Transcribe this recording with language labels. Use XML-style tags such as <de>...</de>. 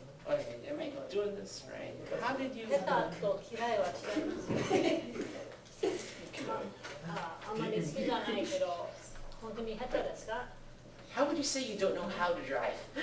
<en>Okay, am I doing this right? How did you?</en> <ja>下手と嫌いは違いますよね。あんまり好きじゃないけど、本当に下手ですか？</ja> <en>How would you say you don't know how to drive?</en>